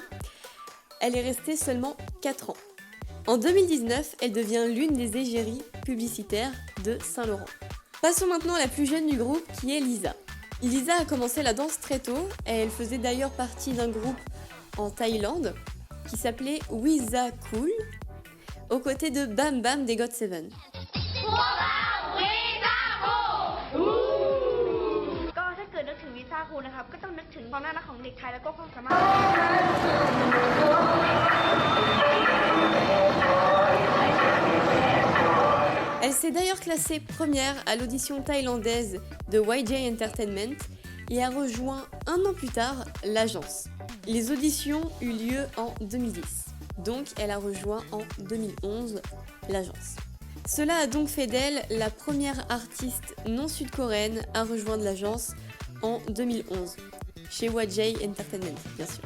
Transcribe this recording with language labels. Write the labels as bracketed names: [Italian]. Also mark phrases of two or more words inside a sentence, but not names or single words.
[French] Elle est restée seulement 4 ans. En 2019, elle devient l'une des égéries publicitaires de Saint-Laurent. Passons maintenant à la plus jeune du groupe qui est Lisa. Lisa a commencé la danse très tôt et elle faisait d'ailleurs partie d'un groupe en Thaïlande qui s'appelait Wiza Cool, aux côtés de Bam Bam des GOT7. [Thai] ก็ถ้าเกิดนึกถึงวีซ่าครูนะครับก็ต้องนึกถึงความน่ารักของเด็กไทยแล้วก็ความสามารถ [French] Elle s'est d'ailleurs classée première à l'audition thaïlandaise de YG Entertainment et a rejoint un an plus tard l'agence. Les auditions eurent lieu en 2010, donc elle a rejoint en 2011 l'agence. Cela a donc fait d'elle la première artiste non sud-coréenne à rejoindre l'agence en 2011, chez YG Entertainment bien sûr.